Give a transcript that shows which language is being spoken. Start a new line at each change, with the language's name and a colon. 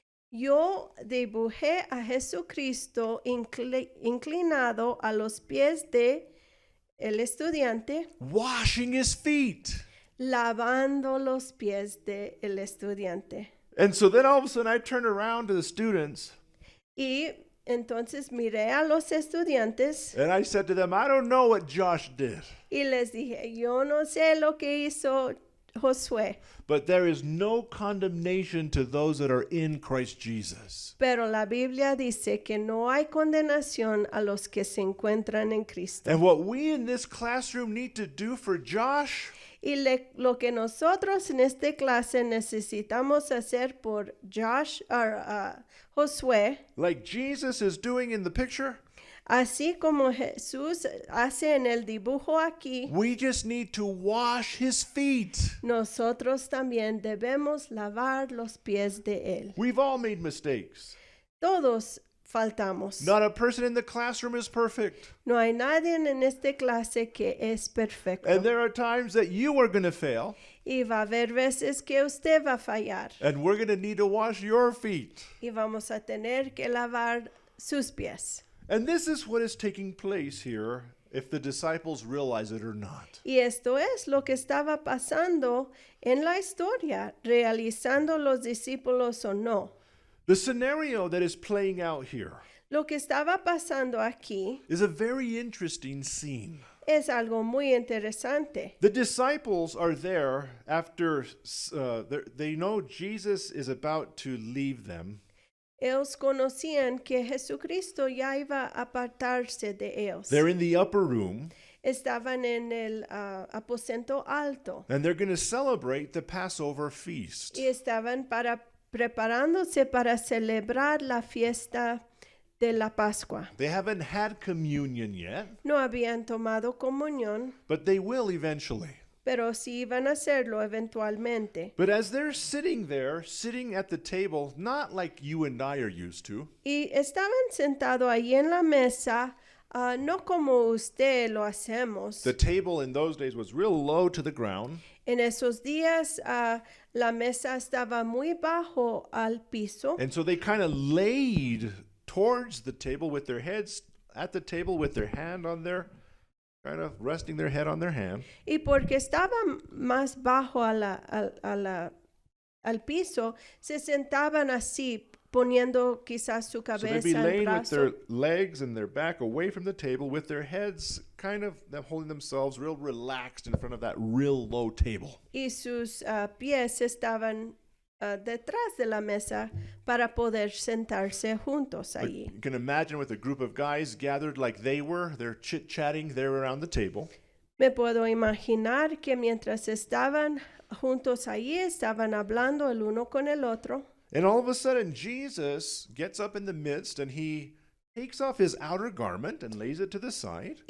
Spanish: Yo dibujé a Jesucristo inclinado a los pies de el estudiante,
English: washing his feet.
Spanish: lavando los pies de el estudiante.
English: And so then all of a sudden I turned around to the students
Spanish: Y entonces miré a los estudiantes
English: and I said to them, I don't know what Josh did,
Spanish: y les dije, yo no sé lo que hizo Josué,
English: but there is no condemnation to those that are in Christ Jesus.
Spanish: pero la Biblia dice que no hay condenación a los que se encuentran en Cristo.
English: And what we in this classroom need to do for Josh
Spanish: Y lo que nosotros en esta clase necesitamos hacer por Josué,
English: like Jesus is doing in the picture,
Spanish: así como Jesús hace en el dibujo aquí,
English: we just need to wash his feet.
Spanish: nosotros también debemos lavar los pies de Él.
English: We've all made mistakes.
Spanish: Todos faltamos.
English: Not a person in the classroom is perfect.
Spanish: No hay nadie en esta clase que es perfecto.
English: And there are times that you are going to fail,
Spanish: Y va a haber veces que usted va a fallar.
English: and we're going to need to wash your feet.
Spanish: Y vamos a tener que lavar sus pies.
English: And this is what is taking place here, if the disciples realize it or not.
Spanish: Y esto es lo que estaba pasando en la historia, realizando los discípulos o no.
English: The scenario that is playing out here
Spanish: Lo que estaba pasando aquí
English: is a very interesting scene.
Spanish: es algo muy interesante.
English: The disciples are there after they know Jesus is about to leave them.
Spanish: Ellos conocían que Jesucristo ya iba a apartarse de ellos.
English: They're in the upper room,
Spanish: Estaban en el aposento alto
English: and they're going to celebrate the Passover feast.
Spanish: y estaban preparándose para celebrar la fiesta de la Pascua.
English: They haven't had communion yet,
Spanish: No habían tomado comunión,
English: but they will eventually.
Spanish: pero sí iban a hacerlo eventualmente.
English: But as they're sitting there, sitting at the table, not like you and I are used to,
Spanish: Y estaban sentados ahí en la mesa, no como usted lo hacemos.
English: the table in those days was real low to the ground.
Spanish: En esos días la mesa estaba muy bajo al piso
English: And so they kind of laid towards the table with their heads at the table with their hand on their, kind of resting their head on their hand.
Spanish: y porque estaba más bajo al piso, se sentaban así, poniendo quizás su
English: So they'd
Spanish: cabeza
English: be
Spanish: en
English: laying with
Spanish: brazo.
English: their legs and their back away from the table with their heads kind of them holding themselves real relaxed in front of that real low table.
Spanish: Y sus pies estaban detrás de la mesa para poder sentarse juntos
English: But
Spanish: allí.
English: you can imagine with a group of guys gathered like they were, they're chit-chatting there around the table.
Spanish: Me puedo imaginar que mientras estaban juntos allí, estaban hablando el uno con el otro.
English: And all of a sudden, Jesus gets up in the midst and he takes off his outer garment and lays it to the side.